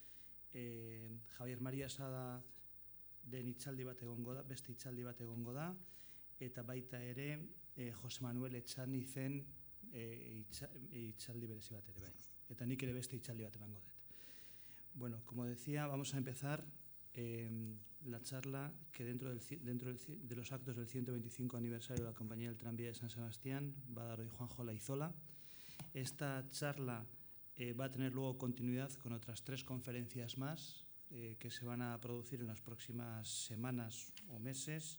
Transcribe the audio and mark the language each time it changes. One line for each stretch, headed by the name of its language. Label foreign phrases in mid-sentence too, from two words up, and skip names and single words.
Basque: Javier María Sada den hitzaldi bat egongo da, beste hitzaldi bat egongo da, eta baita ere Jose Manuel Etxanizen hitzaldi berezi bat ere bai. Eta nik ere beste hitzaldi bat emango dut.
Spanish: Bueno, como decía, vamos a empezar la charla que dentro de los actos del 125 aniversario de la Compañía del Tranvía de San Sebastián va a dar hoy Juanjo Laizola. Esta charla va a tener luego continuidad con otras 3 conferencias más que se van a producir en las próximas semanas o meses.